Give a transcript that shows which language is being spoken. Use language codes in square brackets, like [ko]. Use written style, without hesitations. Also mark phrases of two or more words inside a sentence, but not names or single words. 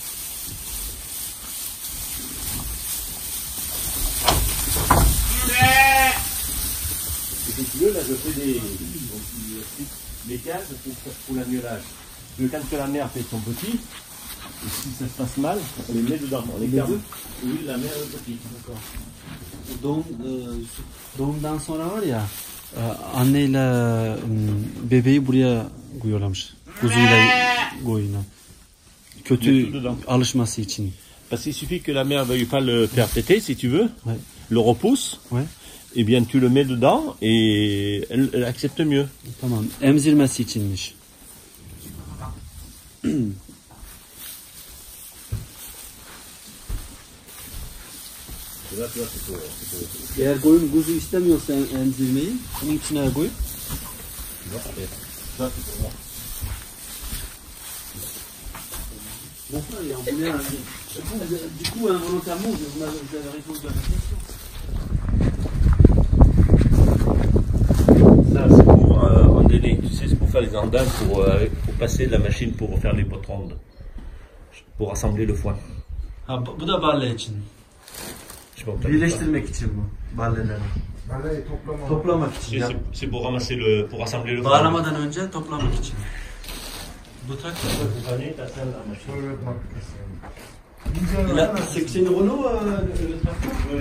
[fr] Et si tu veux, là, je fais des cases pour l'agnelage. Quand la mère fait son petit, et si ça se passe mal, on les met dedans. On les garde. Oui, la mère le petit. D'accord. [tr] Doğumdan sonra var ya, anneyle bebeği buraya koyuyorlarmış. Kuzuyla koyuna. Kötü alışması için. [fr] Parce qu'il suffit que la mère veuille pas le faire péter, si tu veux, Ouais. le repousse, Ouais. et bien tu le mets dedans et elle accepte mieux. [tr] Tamam, emzirmesi içinmiş. Eğer koyun kuzu istemiyorsa emzirmeyi, bunun içine koyup. [fr] Bon frère, il est en boulet. Du coup, involontairement, vous avez répondu à la question. Ça, c'est pour endainer, tu sais, c'est pour faire les andins, pour passer la machine pour faire les potes rondes, pour assembler le foin. [tr] Ha, bu da balle için. [fr] Je sais pas, [tr] Birleştirmek için bu balleleri. Allez, toplama. Toplamak için. [fr] c'est c'est pour ramasser pour assembler le foin. [tr] Bağlamadan önce toplamak için. Bu trakteur. Şöyle bak. [fr] C'est une Renault le tracteur? Oui.